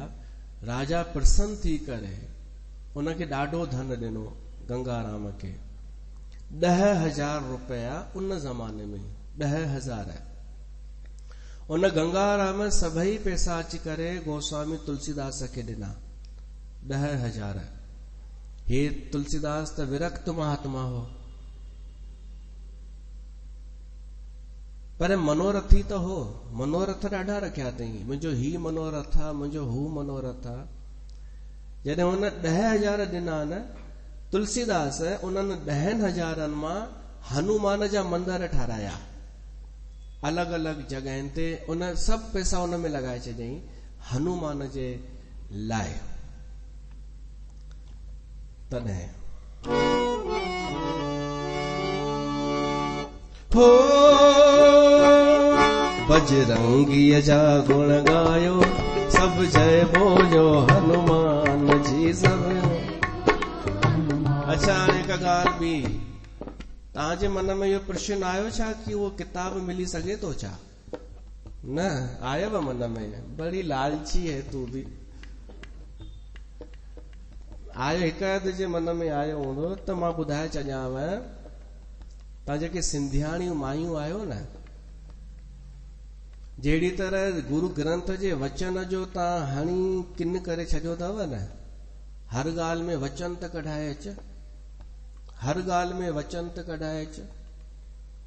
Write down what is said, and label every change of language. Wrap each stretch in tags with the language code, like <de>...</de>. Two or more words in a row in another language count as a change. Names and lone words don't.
<sd>राजा प्रसन्न थी करे उनखे ॾाढो धन ॾिनो गंगाराम खे, 10,000 रुपया उन ज़माने में, 10,000। उन गंगाराम सभई पैसा अची करे गोस्वामी तुलसीदास खे ॾिना, 10,000। हे तुलसीदास त विरक्त महात्मा हो, पर मनोरथी त हो। मनोरथ ॾाढा रखिया अथई, मुंहिंजो ही मनोरथ आहे, मुंहिंजो हू मनोरथ आहे। जॾहिं हुन 10,000 ॾिना न, तुलसीदास उन्हनि 10,000 मां हनुमान जा मंदर ठाराया, अलॻि अलॻि जॻहियुनि ते। उन सभु पैसा उन में लॻाए छॾियईं हनुमान जे लाइ। तॾहिं हो बजरंगीअ जा गुण ॻायो, सभु जय बोलो हनुमान जी सभु। अच्छा, हिकु ॻाल्हि ॿी, तव्हांजे मन में इहो प्रश्न आयो छा कि उहो किताब मिली सघे थो छा? न आयव मन में?</sd> <hi>बड़ी लालची है तू</hi> <sd>बि। आयो, हिकु जे मन में आयो हूंदो त मां ॿुधाए छॾियांव, तव्हां जेके सिंधियाणियूं मायूं आहियो न, जहिड़ी तरह गुरु ग्रंथ जे वचन जो तव्हां हणी किन करे छॾियो अथव न, हर ॻाल्हि में वचन त कढाए अच, हर ॻाल्हि में वचन त कढाए अच।</sd>